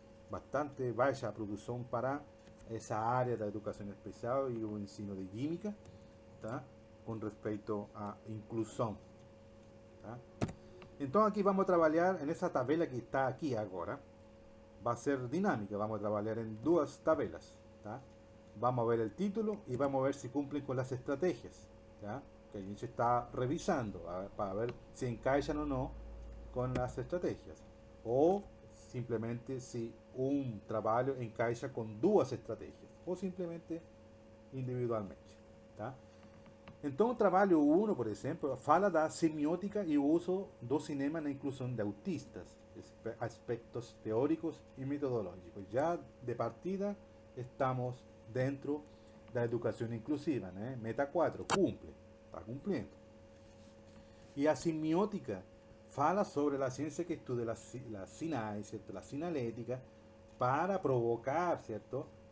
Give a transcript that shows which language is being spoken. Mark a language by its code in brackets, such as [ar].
[pt] Bastante baixa a produção para essa área da educação especial e o ensino de química, tá? Com respeito à inclusão. Tá? Então aqui vamos trabalhar nessa tabela que está aqui agora. Vai ser dinâmica, vamos trabalhar em duas tabelas. Tá? [es] Vamos a ver el título y vamos a ver si cumplen con las estrategias, ¿ya? [pt] Que a gente está revisando [es] para ver si encaixan o no con las estrategias. O simplemente si un trabajo encaixa con dos estrategias. O simplemente individualmente. Tá? [pt] Então, o trabalho 1, por exemplo, fala da semiótica e o uso do cinema na inclusão de autistas, aspectos teóricos e metodológicos. Já de partida, estamos dentro [es] da educación inclusiva, né? Meta 4, cumple, está cumpliendo. Y [pt] a semiótica fala [es] sobre la ciencia que estudia la SINAE, ¿cierto? La sinalética, para provocar, ¿cierto?